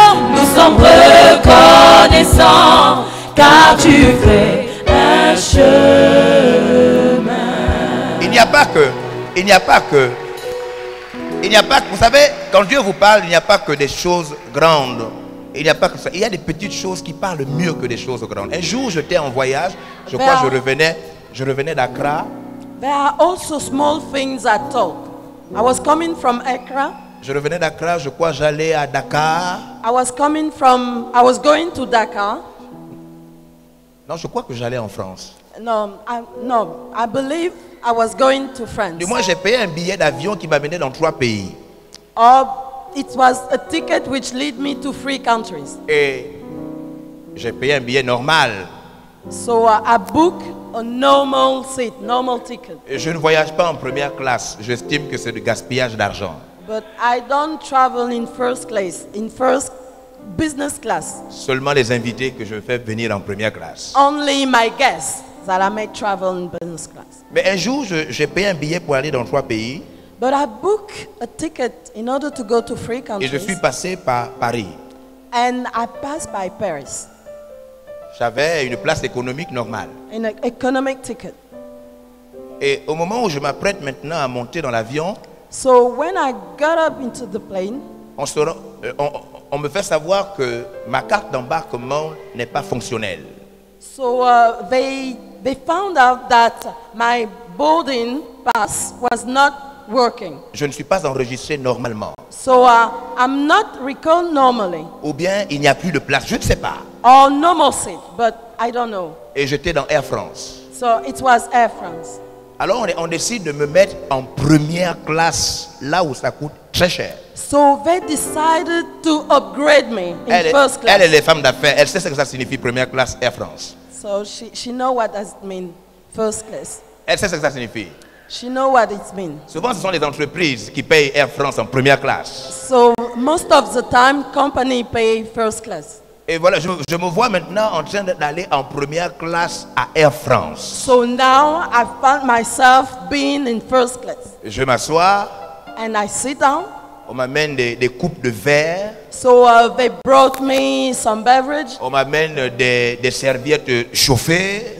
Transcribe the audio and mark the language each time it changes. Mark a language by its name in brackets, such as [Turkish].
[French] Nous sommes reconnaissants car tu fais un chemin. Il n'y a pas que, vous savez, quand Dieu vous parle, il n'y a pas que des choses grandes. Il n'y a pas que ça. Il y a des petites choses qui parlent mieux que des choses grandes. Un jour, j'étais en voyage, je crois que je revenais d'Accra. [English] There are also small things that talk. I was coming from Accra. [French] Je revenais d'Accra, je crois j'allais à Dakar. [English] I was going to Dakar. [French] Non, je crois que j'allais en France. [English] No, I believe I was going to France. [French] Du moins, j'ai payé un billet d'avion qui m'amenait dans 3 pays. [English] Or it was a ticket which led me to 3 countries. [French] Et j'ai payé un billet normal. [English] So I booked a normal seat, normal ticket. [French] Et je ne voyage pas en première classe. J'estime que c'est du gaspillage d'argent. [English] But I don't travel in first class, in first business class. [French] Seulement les invités que je fais venir en première classe. [English] Only my guests that I may travel in business class. [French] Mais un jour, j'ai payé un billet pour aller dans 3 pays. [English] But I booked a ticket in order to go to 3 [French] Et [English] countries. [French] je suis passé par Paris. [English] And I passed by Paris [French] J'avais une place économique normale. [English] in an economic ticket. [French] Et au moment où je m'apprête maintenant à monter dans l'avion, [English] So when I got up into the plane, [French] on me fait savoir que ma carte d'embarquement n'est pas fonctionnelle. [English] so they found out that my boarding pass was not working. [French] Je ne suis pas enregistré normalement. [English] So I'm not recalled normally [French] Ou bien il n'y a plus de place, je ne sais pas. [English] or normal seat, but I don't know. [French] Et j'étais dans Air France. [English] So it was Air France. [French] Alors on décide de me mettre en première classe, là où ça coûte très cher. [English] So they decided to upgrade me in [French] Elle [English] first class. [French] est les femmes d'affaires, elle sait ce que ça signifie première classe Air France. [English] So she know what does it mean, first class. [French] Elle sait ce que ça signifie. [English] She know what it means. [French] Souvent ce sont les entreprises qui payent Air France en première classe. [English] So most of the time, company pay first class. [French] Et voilà, je me vois maintenant en train d'aller en première classe à Air France. [English] So now I found myself being in first class. [French] Je m'assois, [English] And I sit down. [French] on m'amène des coupes de verre, [English] So they brought me some beverage. [French] on m'amène des serviettes chauffées.